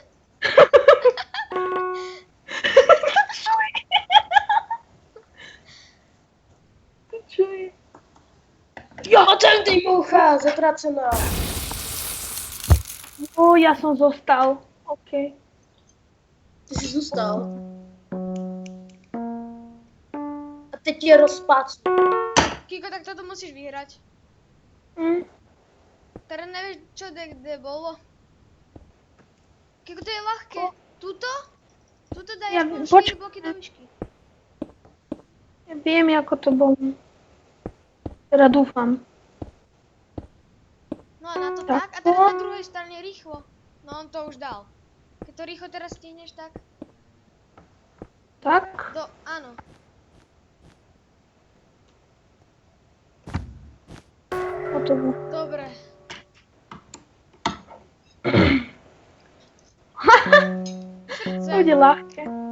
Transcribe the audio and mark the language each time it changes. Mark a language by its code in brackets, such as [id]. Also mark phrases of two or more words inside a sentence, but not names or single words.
[sk] Čo je? [cs] Jo, ten ty moucha, zatracená. O, já jsem zostal. OK. Ty jsi zůstal. A teď je rozpácnu. [sk] Kiko, tak toto musíš vyhrať. Hm. Teraz nevieš, čo kde bolo. Kiko, to je ľahké. Tuto? Tuto daj Ja aspoň viem, 4 bloky do výšky. [cs] Já vím, jako to bylo. Teda doufám. [sk] No a na to Tak. tak. A teraz na druhej strane rýchlo. No on to už dal. Keď to rýchlo teraz stihneš, tak Tak? áno. Hotovo. Dobre. To bude ľahké.